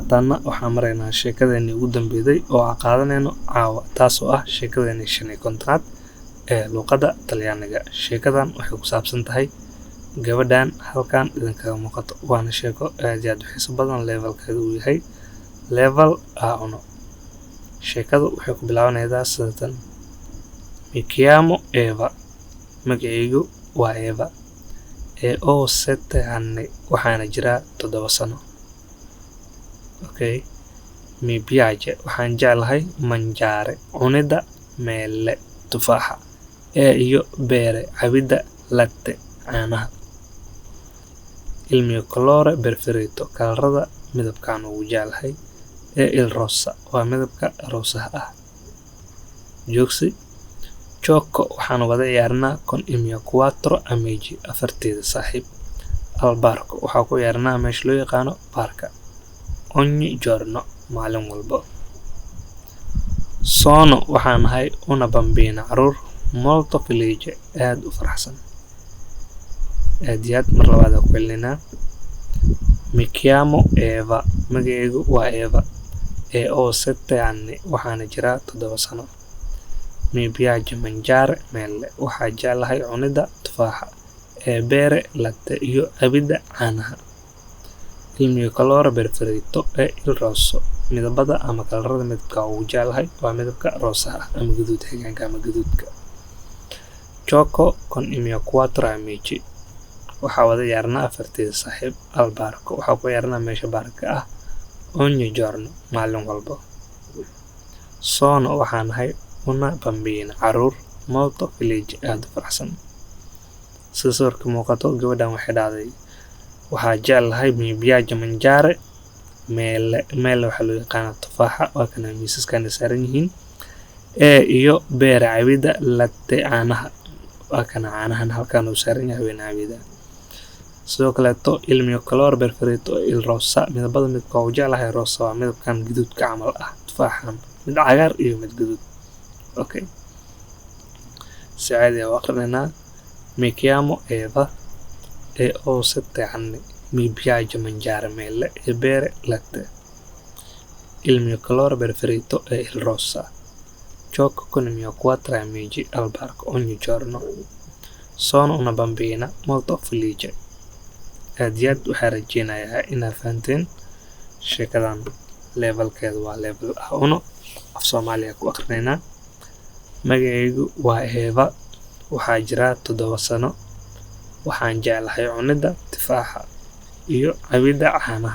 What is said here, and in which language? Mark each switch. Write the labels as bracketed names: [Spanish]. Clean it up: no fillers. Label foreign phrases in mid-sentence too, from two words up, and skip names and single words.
[Somali] haddana waxaan maraynaa sheekadeenii ugu dambeeyay oo aan qaadanayno caawa taasoo ah sheekadeenii 15aad ee luqadda Talyaaniga. Sheekadan waxay ku saabsan tahay gabadhan halkan idinkaga muuqato, waana sheeko aad iyo aad u xiiso badan, levelkeedu uu yahay level A1. Sheekadu waxay ku bilaabanaysaa sidatan: [Italian] Mi chiamo Eva, [Somali] magacaygu waa Eva, [Italian] ho 7 anni, [Somali] waxaana jiraa 7 sano. [Italian] Okay, mi piace, [Somali] waxaan jeclahay mangiare, cunida mele, tufaaxa, iyo bere, cabida latte, caanaha. [Italian] Il mio colore preferito, [Somali] kalarada midabkaan ugu jeclahay, [Italian] il rosa, [Somali] waa midabka roosaha ah. Joogsi: Gioco, waxaan wada ciyaarnaa [Italian] con il mio 4 amici, [Somali] afarteeda saaxiib. [Italian] Al parco, [Somali] waxaa ku ciyaarnaa meesha loo yaqaano parka. [Italian] Ogni giorno, [Somali] maalin walba. Sono, waxaan ahay [Italian] una bambina, [Somali] caruur, [Italian] molto felice, [Somali] aad u faraxsan. Aad iyo aad mar labaad ku celinaa. [Italian] Mi chiamo Eva, [Somali] magacaygu waa Eva, [Italian] ho 7 anni, [Somali] waxaana jiraa 7 sano. [Italian] Mi piace mangiare mele, [Somali] waxaa jeclahay cunida tufaaxa, bere latte, iyo cabida caanaha. [Italian] Il mio colore preferito il rosso, [Somali] midabada ama kalarada midabka ugu jeclahay waa midabka roosaha ah ama guduud xigaanka ama guduudka. [Italian] Gioco con il mio 4 amici, [Somali] waxaa wada ciyaarnaa afarteeda saaxiib. [Italian] Al parco, [Somali] waxaa ku ciyaarnaa meesha baarka ah. [Italian] Ogni giorno, [Somali] maalin walba. Sono, waxaan ahay [Italian] una bambina, [Somali] caruur, [Italian] molto felice, [Somali] aad u faraxsan. Sida sawirka muuqato, gabadhan waxay dhahday waxaa jeclahay [Italian] mi piace mangiare mele, [Somali] waxaa loo yaqaanaa tufaaxa, waa kana miisaskana saaran yihiin, iyo bere, cabida latte, caanaha, waa kana caanahan halkan uu saaran yahay wayna cabida. Sidoo kaleeto [Italian] il mio colore preferito il rosa, [Somali] midabada midabka ugu jeclahay rosa, waa midabkan guduudka camal ah, tufaaxan mid cagaar iyo mid guduud. Okay, si caadi ah u aqrinaynaa. [Italian] Mi chiamo Eva, ho 7 anni, mi piace mangiare mele, bere latte. Il mio colore preferito è il rosa. Gioco con i miei 4 amici al parco ogni giorno. Sono una bambina molto felice. [Somali] Aad iyo aad waxaan rajeynayaa inaad fahanteen sheekadan. Levelkeedu waa level A1, af Soomaaliya ku aqrinaynaa. Magacaygu waa Eva, waxaa jiraa 7 sano, waxaan jeclahay cunida tufaaxa iyo cabida caanaha.